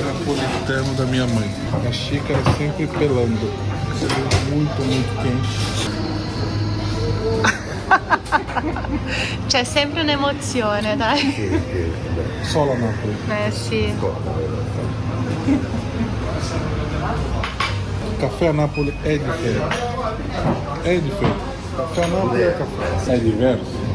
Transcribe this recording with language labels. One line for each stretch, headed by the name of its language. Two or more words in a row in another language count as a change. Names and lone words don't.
Portuguese: napolitano da minha mãe. A xícara sempre pelando. Muito, muito quente.
Italian: C'è sempre un'emozione, dai. Só la Napoli. Sì. Caffè a Napoli è differente. È differente. Caffè a Napoli è caffè. È diverso.